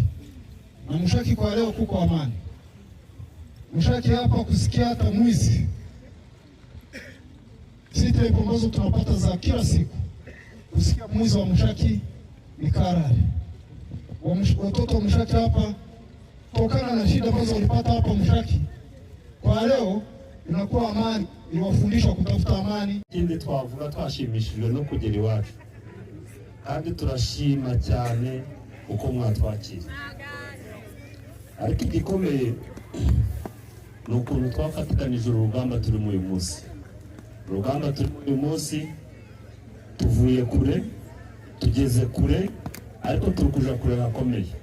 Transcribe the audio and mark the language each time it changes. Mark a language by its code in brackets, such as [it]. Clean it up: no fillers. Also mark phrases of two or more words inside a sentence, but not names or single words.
[sw] Na Mushaki kwa leo kuko amani. Mushaki hapa kusikia hata mwizi, sisi ambazo tunapata za kila siku, kusikia mwizi wa Mushaki ni karari. Watoto wa Mushaki hapa tokana na shida ambazo walipata hapa Mushaki, kwa leo inakuwa amani, iliwafundisha kutafuta amani. [rw] Ikindi twavuga twashimishijwe no kugera iwacu, kandi turashima cyane uko mwatwakira. Ariko igikomeye ni ukuntu twafatikanije urugamba turi mu uyu munsi. Urugamba turi mu uyu munsi tuvuye kure, tugeze kure, ariko turi kuja kure hakomeye.